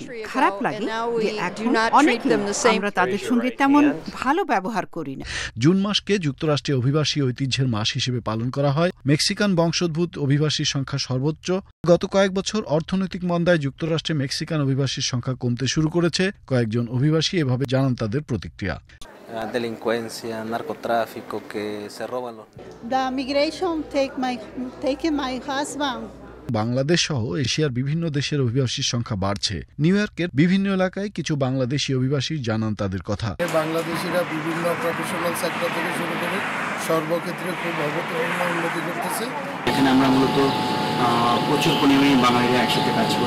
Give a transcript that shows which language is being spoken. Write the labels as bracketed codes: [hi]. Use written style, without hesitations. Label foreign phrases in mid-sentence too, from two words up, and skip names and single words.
[bn] খারাপ লাগে যে এখন অনেকে আমরা তাদের সঙ্গে তেমন ভালো ব্যবহার করি না। জুন মাসকে যুক্তরাষ্ট্রে অভিবাসী ঐতিহ্যের মাস হিসেবে পালন করা হয়। মেক্সিকান বংশোদ্ভূত অভিবাসীর সংখ্যা সর্বোচ্চ। গত কয়েক বছর অর্থনৈতিক মন্দায় যুক্তরাষ্ট্রে মেক্সিকান অভিবাসীর সংখ্যা কমতে শুরু করেছে। কয়েকজন অভিবাসী এভাবে জানান তাদের প্রতিক্রিয়া। [es] Delincuencia, narcotráfico, que se roban los... [en] The migration taken my husband. [bn] বাংলাদেশ সহ এশিয়ার বিভিন্ন দেশের অভিবাসীর সংখ্যা বাড়ছে। নিউ ইয়র্কের বিভিন্ন এলাকায় কিছু বাংলাদেশি অভিবাসী জানান তাদের কথা। বাংলাদেশিরা বিভিন্ন [en] professional sector [bn] থেকে শুরু করে সর্বক্ষেত্রে খুব অভূতপূর্ণ উন্নতি করতেছে। এখানে আমরা মূলত প্রচুর পরিমাণে বাঙালিরা একসাথে কাজ করি।